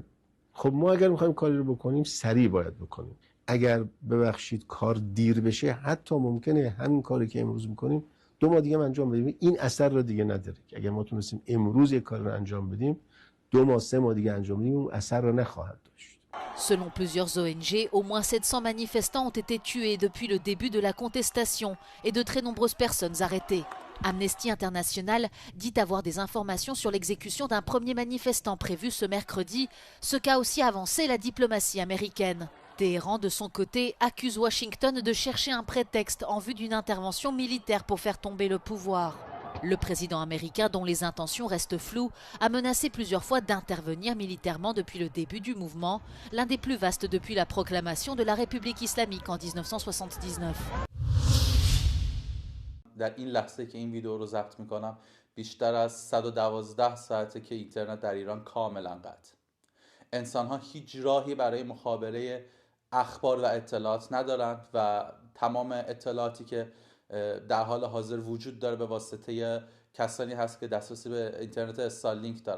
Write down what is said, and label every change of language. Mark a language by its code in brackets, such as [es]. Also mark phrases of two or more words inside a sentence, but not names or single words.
[fa] خب ما اگر می‌خوایم کاری رو بکنیم سریع باید بکنیم. اگر ببخشید کار دیر بشه حتی ممکنه همین کاری که امروز می‌کنیم 2 ماه دیگه انجام بدیم، این اثر رو دیگه نداره. اگر ما تونستیم امروز یک کار رو انجام بدیم 2 ماه 3 ماه دیگه انجام بدیم اون اثر رو نخواهد داشت. [fr] Selon plusieurs ONG, au moins 700 manifestants ont été tués depuis le début de la contestation et de très nombreuses personnes arrêtées. Amnesty International dit avoir des informations sur l'exécution d'un premier manifestant prévu ce mercredi, ce qu'a aussi avancé la diplomatie américaine. Téhéran, de son côté, accuse Washington de chercher un prétexte en vue d'une intervention militaire pour faire tomber le pouvoir. Le président américain, dont les intentions restent floues, a menacé plusieurs fois d'intervenir militairement depuis le début du mouvement, l'un des plus vastes depuis la proclamation de la République islamique en 1979. [fa] در این لحظه که این ویدیو رو ضبط میکنم بیشتر از 112 ساعته که اینترنت در ایران کاملا قطع. انسان‌ها هیچ راهی برای مخابره اخبار و اطلاعات ندارند و تمام اطلاعاتی که در حال حاضر وجود داره به واسطه کسانی هست که دسترسی به اینترنت استارلینک دارن.